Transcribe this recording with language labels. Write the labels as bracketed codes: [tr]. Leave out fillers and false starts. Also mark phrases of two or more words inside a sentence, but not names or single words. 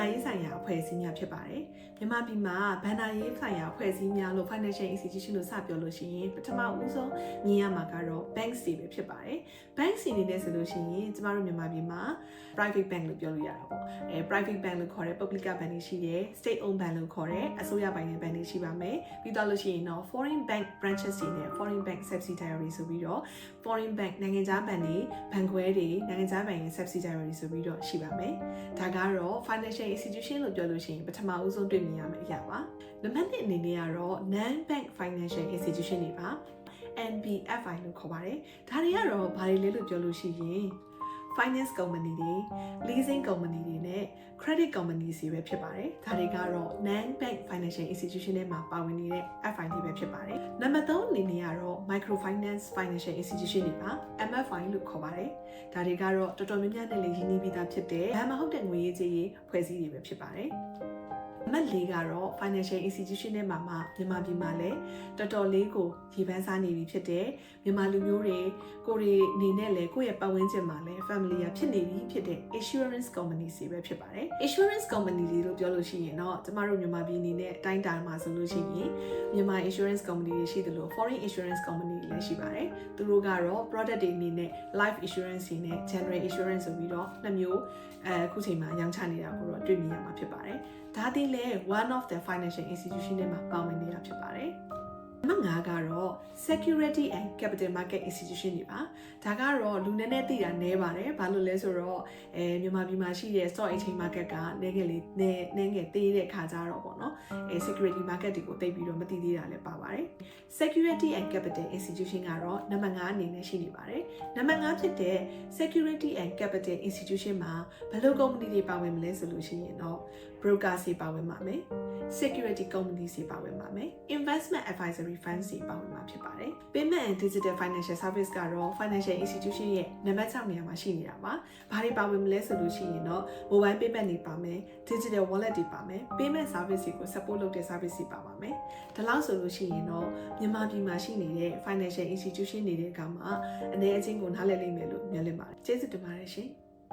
[my] ရေးဆိုင်ရာအဖွဲ့အစည်းများဖြစ်ပါတယ်။မြန်မာပြည်မှာဘဏ္ဍာရေးဆိုင်ရာအဖွဲ့အစည်းများလို့ [en] financial institution [my] လို့စပြောလို့ရှိရင်ပထမဦးဆုံးမြင်ရမှာကတော့ banks တွေပဲဖြစ်ပါတယ်။ banks တွေနဲ့ဆိုလို့ရှိရင်ကျမတို့မြန်မာပြည်မှာ [en] private bank [my] လို့ပြောလို့ရတာပေါ့။ [en] private bank [my] လို့ခေါ်တဲ့ [en] public bank [my] တွေရှိတယ် [en] state owned bank [my] လို့ခေါ်တဲ့အစိုးရပိုင်တဲ့ bank တွေရှိပါမယ်။ပြီးတော့လို့ရှိရင်တော့ [en] foreign bank branches [my] တွေနဲ့ [en] foreign bank subsidiary [my] ဆိုပြီးတော့ [en] foreign bank [my] နိုင်ငံခြားဘဏ်တွေဘဏ်ခွဲတွေနိုင်ငံခြားဘဏ်ရဲ့ subsidiary ဆိုပြီးတော့ရှိပါမယ်။ဒါကတော့ [en] financial institution [my] လို့ပြောလို့ရှိရင်ပထမဦးဆုံးတွေ့မြင်ရမယ့်အရာပါ။နံပါတ်1အနေနဲ့ကတော့ [en] non bank financial institution [my] တွေပါ NBFI လို့ခေါ်ပါတယ်။ဒါတွေကတော့ဘာတွေလဲလို့ပြောလို့ရှိရင် [en] finance company [my] တွေ [en] leasing company [my] တွေနဲ့ [en] credit company [my] တွေပဲဖြစ်ပါတယ်။ဒါတွေကတော့ [en] non bank financial institution [my] တွေမှာပါဝင်နေတဲ့ FI တွေပဲဖြစ်ပါတယ်။နံပါတ်3အနေနဲ့ကတော့ [en] microfinance financial institution [my] တွေပါ MFI လို့ခေါ်ပါတယ်။ဒါတွေကတော့တော်တော်များများနဲ့လည်းရင်းနှီးပြီးသားဖြစ်တဲ့ဘဏ်မဟုတ်တဲ့ငွေရေးကြေးရေးဖွဲ့စည်းတွေပဲဖြစ်ပါတယ်။နံပါတ်4ကတော့ [en] financial institution [my] တွေမှာမြန်မာပြည်မှာ လည်းတော်တော်လေးကိုရေပန်းစားနေပြီဖြစ်တဲ့မြန်မာလူမျိုးတွေကိုယ်တွေအနေနဲ့လည်းကိုယ့်ရဲ့ပတ်ဝန်းကျင်မှာလည်း family ဖြစ်နေပြီဖြစ်တဲ့ [en] insurance company [my] တွေပဲဖြစ်ပါတယ် [en] insurance company [my] တွေလို့ပြောလို့ရှိရင်တော့ကျမတို့မြန်မာပြည်အနေနဲ့တိုင်းတာမှာဆိုလို့ရှိရင်မြန်မာ [en] insurance company [my] တွေရှိသလို [en] foreign insurance company [my] တွေ လည်းရှိပါတယ်သူတို့ကတော့ product တွေအနေနဲ့ [en] life insurance [my] တွေနဲ့ [en] general insurance [my] ဆိုပြီးတော့နှစ်မျိုးအခုချိန်မှာရောင်းချနေတာကိုတော့တွေ့မြင်ရမှာဖြစ်ပါတယ်ဒါတည်းလဲ [en] one of the financial institution [my] တွေမှာပါဝင်နေတာဖြစ်ပါတယ်နံပါတ်5ကတော့ [en] security and capital market institution [my] တွေပါဒါကတော့လူနည်းနည်းသိတာနည်းပါတယ်ဘာလို့လဲဆိုတော့မြန်မာပြည်မှာရှိတဲ့ [en] stock exchange market [my] ကနည်းငယ်သေးတဲ့ခါကြတော့ပေါ့နော် [en] security market [my] တွေကိုသိပြီး တော့မသိသေးတာလည်းပါပါတယ် [en] security and capital institution [my] ကတော့နံပါတ်5အနေနဲ့ရှိနေပါတယ်နံပါတ်5ဖြစ်တဲ့ [en] security and capital institution [my] မှာဘ ယ်လို company တွေပါဝင်မလဲဆိုလို့ရှိရင်တော့ broker တွေပါဝင်ပါမယ် [en] security company [my] တွေပါဝင်ပါမယ် [en] investment advisory funds [my] တွေပါဝင်မှာဖြစ်ပါတယ် [en] payment and digital financial service [my] ကတော့ [en] financial institution [my] ရဲ့နံပါတ်6နေရာမှာရှိနေတာပါဘာတွေပါဝင်မလဲဆိုလို့ရှိရင်တော့ [en] mobile payment [my] တွေပါမယ် [en] digital wallet [my] တွေပါမယ် [en] payment service [my] တွေကို support လုပ်တဲ့ service တွေပါပါမယ်ဒါလောက်ဆိုလို့ရှိရင်တော့မြန်မာပြည်မှာရှိနေတဲ့ [en] financial institution [my] တွေတဲ့အခါမှာအနေအချင်းကိုနားလည်လိမ့်မယ်လို့မျှော်လင့်ပါတယ်ကျေးဇူးတင်ပါတယ်ရှင်